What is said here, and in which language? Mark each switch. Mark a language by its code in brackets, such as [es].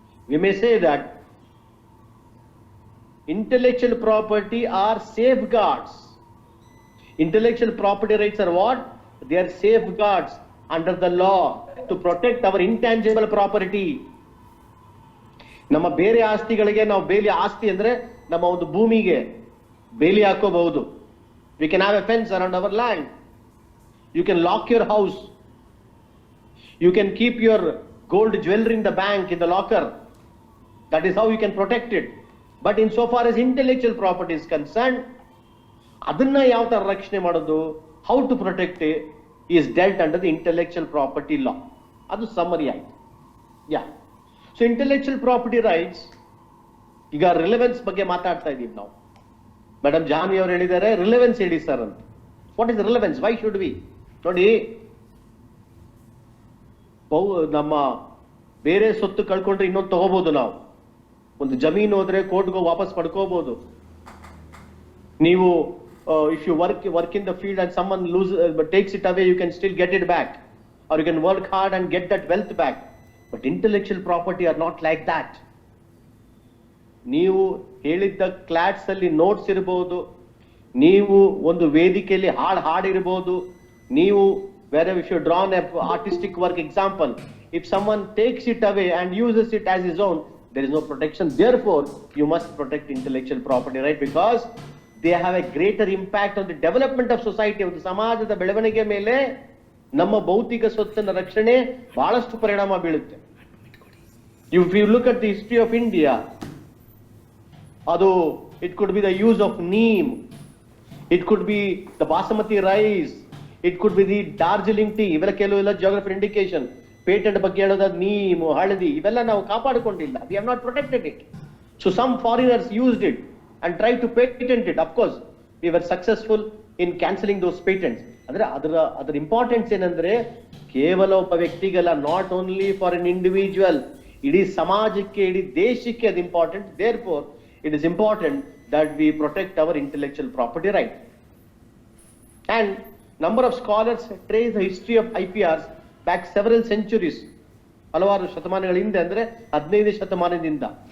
[en] we may say that intellectual property are safeguards. Intellectual property rights are what? They are safeguards under the law to protect our intangible property. [kn] ನಮ್ಮ ಬೇರೆ ಆಸ್ತಿಗಳಿಗೆ ನಾವು ಬೇಲಿ ಆಸ್ತಿ ಅಂದ್ರೆ ನಮ್ಮ ಒಂದು ಭೂಮಿಗೆ ಬೇಲಿ ಹಾಕೋಬಹುದು. [en] We can have a fence around our land. You can lock your house. You can keep your gold jewelry in the bank, in the locker. That is how you can protect it. But insofar as intellectual property is concerned, [kn] ಅದನ್ನ ಯಾವ ತರ ರಕ್ಷಣೆ ಮಾಡೋದು, [en] how to protect it is dealt under the intellectual property law. [kn] ಅದು summary ಆಯ್ತು. ಯಾ, so intellectual property rights, ಈಗ relevance ಬಗ್ಗೆ ಮಾತಾಡ್ತಾ ಇದೀವಿ ನಾವು. ಮೇಡಮ್ ಜಾನ್ವಿ ಅವರು ಹೇಳಿದ್ದಾರೆ ರಿಲೆವೆನ್ಸ್ ಹೇಳಿ ಸರ್ ಅಂತ. [en] What is relevance? Why should we? [kn] ನೋಡಿ, ನಮ್ಮ ಬೇರೆ ಸೊತ್ತು ಕಳ್ಕೊಂಡ್ರೆ ಇನ್ನೊಂದು ತಗೋಬಹುದು. ನಾವು ಒಂದು ಜಮೀನು ಹೋದ್ರೆ ಕೋರ್ಟ್ಗೆ ವಾಪಸ್ ಪಡ್ಕೋಬಹುದು. ನೀವು [en] if you work in the field and someone takes it away, you can still get it back, or you can work hard and get that wealth back. But intellectual property are not like that. [kn] ನೀವು ಹೇಳಿದ್ದ clots ಅಲ್ಲಿ notes ಇರಬಹುದು, ನೀವು ಒಂದು ವೇದಿಕೆಯಲ್ಲಿ ಹಾಡಿರಬಹುದು, ನೀವು [en] wherever if you drawn a artistic work example, if someone takes it away and uses it as his own, there is no protection. Therefore you must protect intellectual property right, because they have a greater impact on the development of society. [kn] ಒಂದು ಸಮಾಜದ ಬೆಳವಣಿಗೆ ಮೇಲೆ ನಮ್ಮ ಭೌತಿಕ ಸ್ವತ್ತಿನ ರಕ್ಷಣೆ ಬಹಳಷ್ಟು ಪರಿಣಾಮ ಬೀಳುತ್ತೆ. [en] If you look at the history of India, [kn] ಅದು [en] it could be the use of neem, it could be the basmati rice, it could be the Darjeeling tea. [kn] ಇವೆಲ್ಲ ಕೆಲವೆಲ್ಲ [en] geography indication. [kn] ಪೇಟೆಂಟ್ ಬಗ್ಗೆ ಹೇಳೋದು ನೀಮ್, ಹಳದಿ, ಇವೆಲ್ಲ ನಾವು ಕಾಪಾಡಿಕೊಂಡಿಲ್ಲ. [en] We have not protected it. So some foreigners used it and tried to patent it. Of course we were successful in cancelling those patents. [kn] ಅಂದ್ರೆ ಅದರ importance ಏನಂದ್ರೆ ಕೇವಲ ಒಬ್ಬ ವ್ಯಕ್ತಿಗಲ್ಲ, [en] not only for an individual, [kn] ಇಡೀ ಸಮಾಜಕ್ಕೆ, ಇಡೀ ದೇಶಕ್ಕೆ ಅದು important. [en] Therefore it is important that we protect our intellectual property right. And number of scholars trace the history of IPRs back several centuries, [kn] ಹಲವಾರು ಶತಮಾನಗಳ ಹಿಂದೆ, ಅಂದ್ರೆ 15ನೇ ಶತಮಾನದಿಂದ.